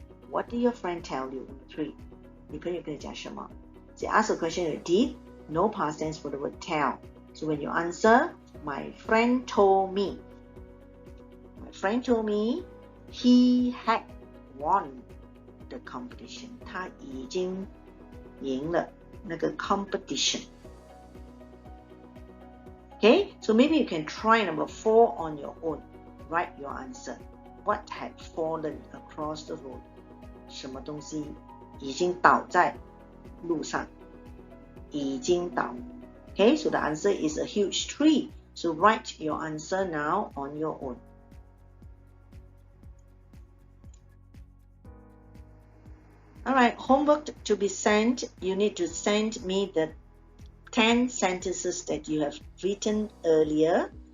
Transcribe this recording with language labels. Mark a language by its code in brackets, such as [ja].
[en] What did your friend tell you? 3. [zh] 你朋友跟你讲什么 [en] So ask a question with did, no past tense for the word tell. So when you answer, my friend told me. My friend told me he had won the competition. [zh] 他已经赢了那个 competition. [en] Okay, so maybe you can try number 4 on your own. Write your answer. What had fallen across the road? [zh] 什么东西已经倒在路上？已经倒。 [en] Okay, so the answer is a huge tree. So write your answer now on your own. Alright, homework to be sent. You need to send me the 10 sentences that you have written earlier.